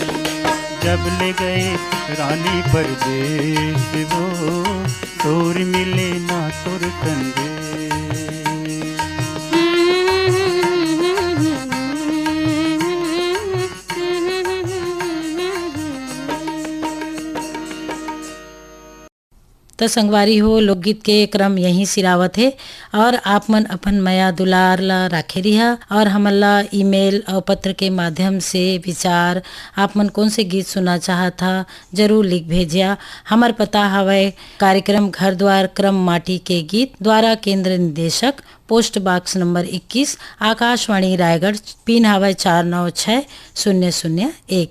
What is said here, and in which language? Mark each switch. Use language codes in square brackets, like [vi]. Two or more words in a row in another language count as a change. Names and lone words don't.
[hne] जब ले गए रानी परदेस वो शोर मिले ना तुर संदेश। तो संगवारी हो लोकगीत के क्रम यहीं सिरावत है और आप मन अपन मया दुलार ला राखे रिहा और हमला ईमेल और पत्र के माध्यम से विचार आप मन कौन से गीत सुना चाहत था जरूर लिख भेजिया। हमार पता हवय कार्यक्रम घर द्वार क्रम माटी के गीत द्वारा केंद्र निदेशक [en] post box number [hne] 21 आकाशवाणी रायगढ़ पिन हवय 496001।